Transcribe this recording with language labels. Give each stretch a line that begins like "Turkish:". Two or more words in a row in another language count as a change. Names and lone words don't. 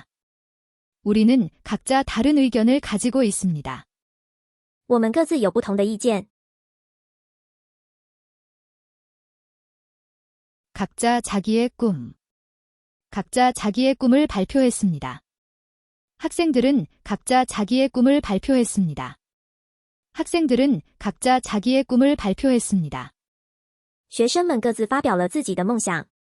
Korean: 우리는 각자 다른 의견을 가지고 있습니다.
Chinese: 我们各自有不同的意见。
Korean: 각자 자기의 꿈. 각자 자기의 꿈을 발표했습니다. 학생들은 각자 자기의 꿈을 발표했습니다. 학생들은 각자 자기의 꿈을 발표했습니다.
Chinese: 学生们各自发表了自己的梦想。